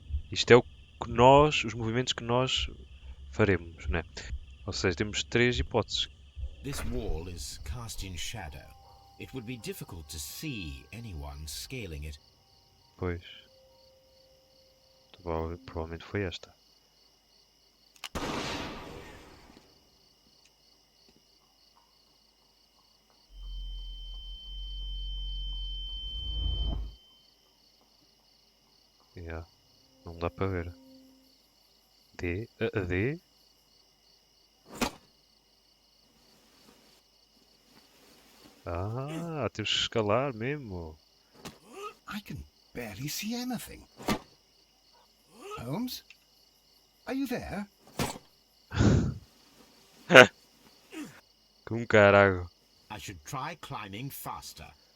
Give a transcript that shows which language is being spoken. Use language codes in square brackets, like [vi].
[pt] Isto é o que nós, os movimentos que nós faremos, né? Ou seja, temos 3 hipóteses. [en] This wall is cast in shadow. It would be difficult to see anyone scaling it. [pt] Pois. Provavelmente foi esta. Yeah. Não dá para ver. D? A D? Ah, temos que escalar mesmo. [en] I can barely see anything. Holmes? Are you there? [pt] Com caralho. [en] I should try climbing faster.